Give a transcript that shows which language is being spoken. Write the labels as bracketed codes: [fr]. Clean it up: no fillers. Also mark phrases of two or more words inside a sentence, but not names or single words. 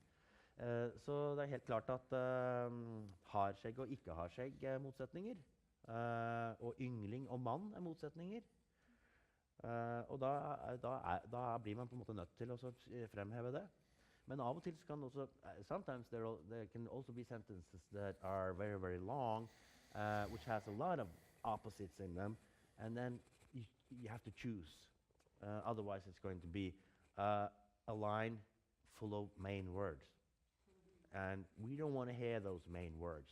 [no] Så det er helt klart at har skjegg og ikke har skjegg er motsetninger. Og yngling og mann er motsetninger. Og da blir man på en måte nødt til å fremheve det. Men av og til kan også, [en] sometimes there can also be sentences that are very, very long, which has a lot of opposites in them, and then you have to choose. Otherwise, it's going to be a line full of main words. And we don't want to hear those main words.